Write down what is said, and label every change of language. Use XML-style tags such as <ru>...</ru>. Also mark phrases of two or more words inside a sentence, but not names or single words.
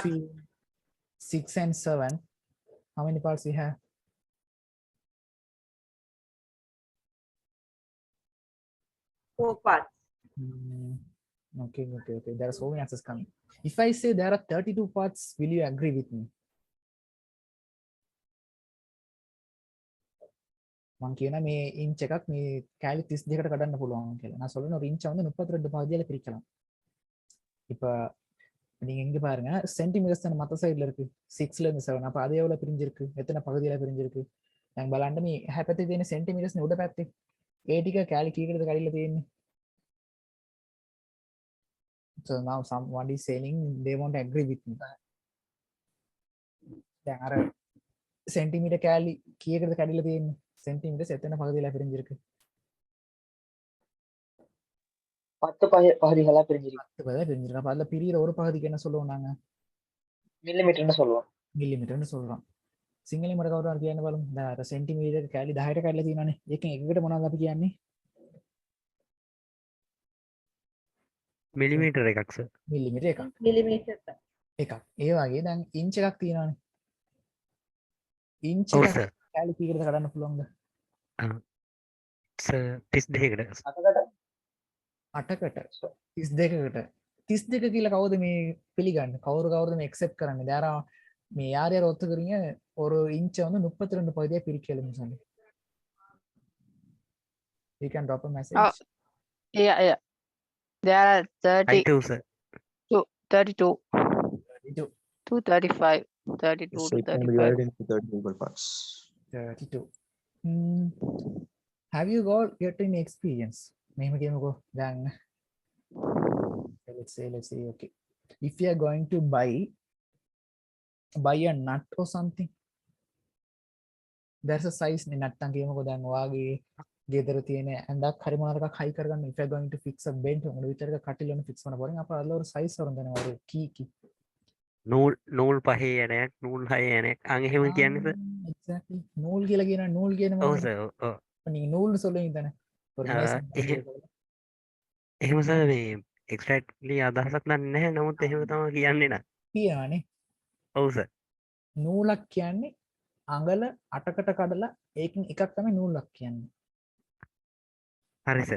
<en>between 6 and 7, how many parts we have? 4 parts. Okay. There are so many answers coming. If I say there are 32 parts, will you agree with me?</en> <si>මං කියන මේ ඉන්ච් එකක් මේ කැලි 32කට කඩන්න පුළුවන් කියලා.</si> <ta>நான் சொல்றேன் ஒரு இன்ச் வந்து 32 பகுதியால பிரிக்கலாம். இப்போ நீங்க இங்க பாருங்க சென்டிமீட்டர்ஸ் தான மத்த சைடுல இருக்கு 6ல இருந்து 7. அப்ப அது எவ்வளவு பிரிஞ்சிருக்கு? எத்தனை பகுதியில பிரிஞ்சிருக்கு?</ta> <si>දැන් බලන්න මේ එහා පැත්තේ තියෙන සෙන්ටිමීටර්ස් නේ උඩ පැත්තේ. ඒ ටික කැලි කීකටද කඩිලා තියෙන්නේ?</si> <en>So now someone is saying they won't agree with me.</en> <si>දැන් අර සෙන්ටිමීටර් කැලි කීයකටද කඩිලා තියෙන්නේ?</si> <ta>சென்டிமீட்டர்ஸ் எத்தனை பகுதியில பிரிஞ்சிருக்கு? 10 பகுதிகளா பிரிஞ்சிருக்கு. 10 பகுதியில பிரிஞ்சிருக்கு. அப்ப அதுல பிரியிற ஒரு பகுதிக்கு என்ன சொல்லுவோம் நாங்க? மில்லிமீட்டர்னு சொல்லுவோம். මිලිමීටර්னு சொல்றோம்.</ta> <si>සිංහලෙන් මට කවුරු හරි කියන්න බලමු. දැන් අර සෙන්ටිමීටර් කැලි 10ට කඩලා තියෙනවානේ. ඒකෙන් එකකට මොනවද අපි කියන්නේ? මිලිමීටර් එකක් සර්. මිලිමීටර් එකක්.</si> <en>Millimeter.</en> <si>එකක්. ඒ වගේ දැන් ඉන්ච් එකක් තියෙනවානේ. ඉන්ච් ඔව් එකක් සර්. කැලි කීයකටද කඩන්න පුළුවන්ද? සර් 32කට. 8කට 32කට 32 කියලා කවුද මේ පිළිගන්නේ? කවුරුද මේ accept කරන්නේ?</si> <en>there are</en> <ta>මේ யார் யார் ஒத்துக்கிறீங்க ஒரு இன்ச் வந்து 32 பகுதியா பிரிக்கலும்னு சொல்லி.</ta> <en>You can drop a message. Oh, yeah. There are 30, 32 sir. 32, 32. to 35, 32 So to it can be 35. divided into 30 equal parts. 32. Have you got any experience?</en> <si>මෙහෙම කියමුකෝ. දැන්</si> <en>let's say okay. If you are going to buy a nut or something, there's a size</en> <si>නේ නැත්තම් කියමුකෝ දැන් ඔයාගේ ගෙදර තියෙන ඇඳක් හරි මොනවාද එකක් හයි කරගන්න.</si> <en>If you are going to fix a bed</en> <ta>உங்களோட வீட்ல இருக்க கட்டில் ஒன்று ஃபிக்ஸ் பண்ண போறீங்க. அப்ப அதுல ஒரு சைஸ் வரும் தானே ஒரு கீ</ta> <si>නූල් පහේ යනයක් නූල් හය යනයක් එහෙම කියන්නේ සර්. exactly නූල් කියලා කියන නූල් කියන ඔව් මොනවද? සර්. ඔව්.</si> <ta>நீங்க நூல்னு சொல்லுவீங்க தானே ஒரு மேசன்</ta> <si>එහෙම සර් මේ එක්ස්ට්‍රැක්ට්ලි අදහසක් දන්නේ නැහැ. නමුත් එහෙම තමයි කියන්නේ නා. කියනවානේ. ඔව් සර්. නූලක් කියන්නේ අඟල 8කට කඩලා ඒකෙන් එකක් තමයි නූලක් කියන්නේ. හරி සර්.</si>